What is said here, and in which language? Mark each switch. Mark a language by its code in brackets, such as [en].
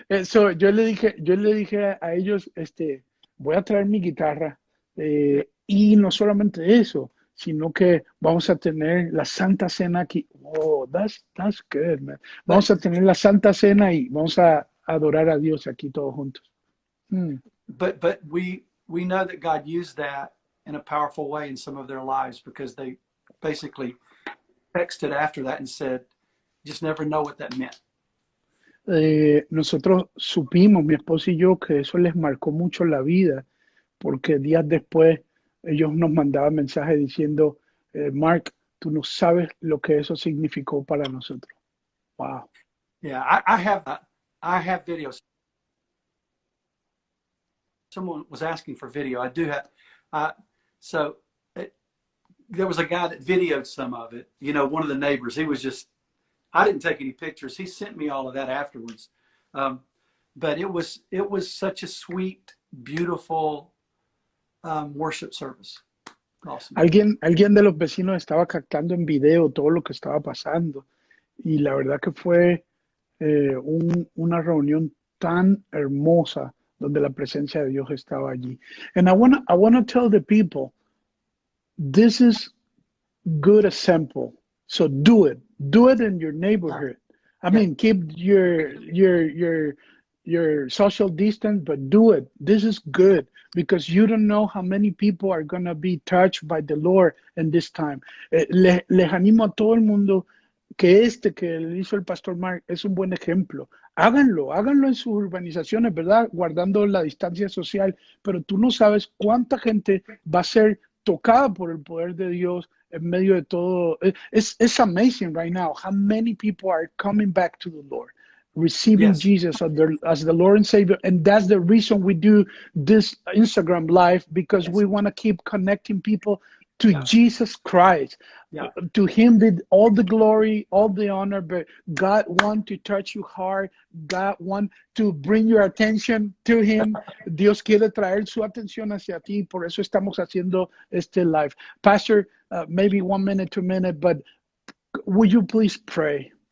[es] So yo le dije a ellos, voy a traer mi guitarra y no solamente eso, sino que vamos a tener la Santa Cena aquí. [en] Oh, that's good, man. [es] Vamos a tener la Santa Cena y vamos a adorar a Dios aquí todos juntos. [en] But we know that God used that in a powerful way in some of their lives because they basically texted after that and said, just never know what that meant. [es] Nosotros supimos, mi esposo y yo, que eso les marcó mucho la vida, porque días después ellos nos mandaban mensajes diciendo, Mark, tú no sabes lo que eso significó para nosotros. [en] Wow. Yeah, I have videos. Someone was asking for video. I do have. There was a guy that videoed some of it. You know, one of the neighbors. He was just. I didn't take any pictures. He sent me all of that afterwards. But it was such a sweet, beautiful worship service. Awesome. [es] Alguien de los vecinos estaba captando en video todo lo que estaba pasando y la verdad que fue una reunión tan hermosa donde la presencia de Dios estaba allí. [en] And I wanna tell the people, this is good example. So do it in your neighborhood. I mean, keep your social distance, but do it. This is good because you don't know how many people are going to be touched by the Lord in this time. [es] Les animo a todo el mundo que que le hizo el pastor Mark es un buen ejemplo. Háganlo en sus urbanizaciones, ¿verdad? Guardando la distancia social, pero tú no sabes cuánta gente va a ser tocada por el poder de Dios en medio de todo. [en] It's amazing right now how many people are coming back to the Lord, receiving Yes. Jesus as the Lord and Savior. And that's the reason we do this Instagram live, because Yes. we want to keep connecting people to Yeah. Jesus Christ. Yeah. To him be all the glory, all the honor, but God wants to touch you hard. God wants to bring your attention to him. [es] Dios quiere traer su atención hacia ti. Por eso estamos haciendo este live. [en] Pastor, maybe 1 minute, 2 minutes, but would you please pray?